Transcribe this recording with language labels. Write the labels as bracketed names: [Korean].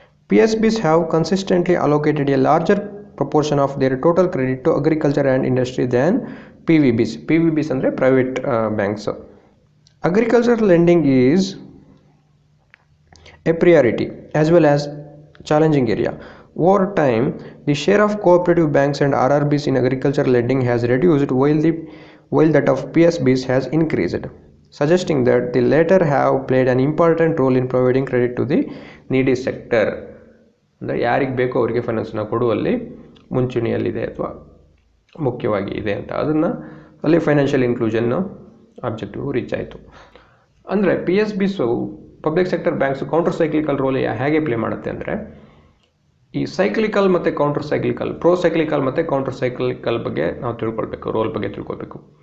[English] PSBs have consistently allocated a larger proportion of their total credit to agriculture and industry than PVBs ಅಂದರೆ private banks. Agriculture lending is a priority as well as challenging area. Over time, the share of cooperative banks and RRBs in agricultural lending has reduced while that of PSBs has increased, suggesting that the latter have played an important role in providing credit to the needy sector. [Kannada] ಅಂದರೆ ಯಾರಿಗೆ ಬೇಕೋ ಅವರಿಗೆ ಫೈನಾನ್ಸ್ನ ಕೊಡುವಲ್ಲಿ ಮುಂಚೂಣಿಯಲ್ಲಿದೆ ಅಥವಾ ಮುಖ್ಯವಾಗಿ ಇದೆ ಅಂತ, ಅದನ್ನು ಅಲ್ಲಿ ಫೈನಾನ್ಷಿಯಲ್ ಇನ್ಕ್ಲೂಷನ್ನು ಆಬ್ಜೆಕ್ಟಿವ್ ರೀಚ್ ಆಯಿತು. ಅಂದರೆ P S Bisu public sector banks counter cyclical roll ಹೇಗೆ ಪ್ಲೇ ಮಾಡುತ್ತೆ ಅಂದರೆ, ಈ ಸೈಕ್ಲಿಕಲ್ ಮತ್ತು ಕೌಂಟರ್ ಸೈಕ್ಲಿಕಲ್, ಪ್ರೋ ಸೈಕ್ಲಿಕಲ್ ಮತ್ತು ಕೌಂಟರ್ ಸೈಕ್ಲಿಕಲ್ ಬಗ್ಗೆ ನಾವು ತಿಳ್ಕೊಳ್ಬೇಕು, ರೋಲ್ ಬಗ್ಗೆ ತಿಳ್ಕೊಳ್ಬೇಕು.